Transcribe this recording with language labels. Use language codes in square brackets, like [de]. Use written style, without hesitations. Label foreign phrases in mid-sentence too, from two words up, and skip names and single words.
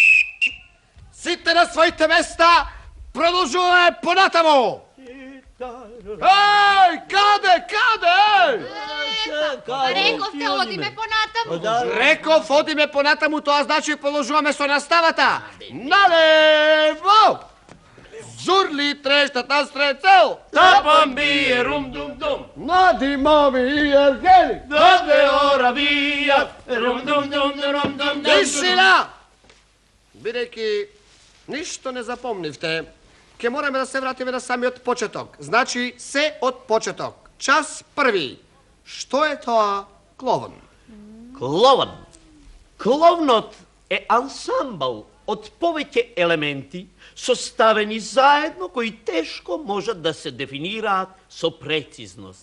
[mk] Сите на своите места, продолжуваме понатаму! Ej, kade? Реков те, одиме понатаму. Реков, одиме понатаму, тоа значи положуваме со наставата. Налево! Журли трештата стрецел. Тапам бие, рум-дум-дум. Надимови и ергели. Добре ора вија, рум-дум-дум, рум-дум-дум. Тишина! Бидејќи ништо не запомнивте, ќе мораме да се вратиме на самиот почеток. Значи, се од почеток. Час први. Што е тоа кловн? Кловн. Кловнот е ансамбл од повеќе елементи составени заедно кои тешко можат да се дефинираат со прецизност.